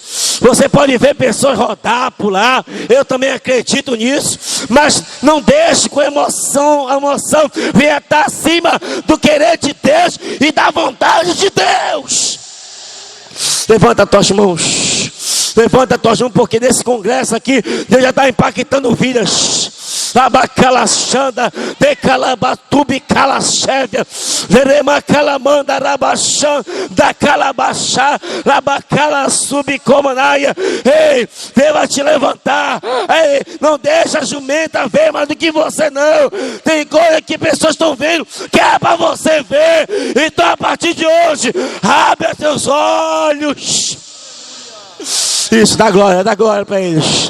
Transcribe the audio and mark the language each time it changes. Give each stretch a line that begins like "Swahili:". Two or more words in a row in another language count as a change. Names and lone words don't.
Portuguese: Você pode ver pessoas rodar, pular, eu também acredito nisso, mas não deixe com a emoção venha estar acima do querer de Deus e da vontade de Deus. Levanta as tuas mãos, porque nesse congresso aqui, Deus já está impactando vidas. Abacalaxanda, decalabatubi calachevia, verema calamanda rabachan, da calabachá, rabacala subcomanaia. Ei, Deus vai te levantar. Ei, não deixa a jumenta ver mais do que você não. Tem coisa que pessoas estão vendo que é para você ver. Então a partir de hoje, abre os seus olhos. Isso, dá glória para eles.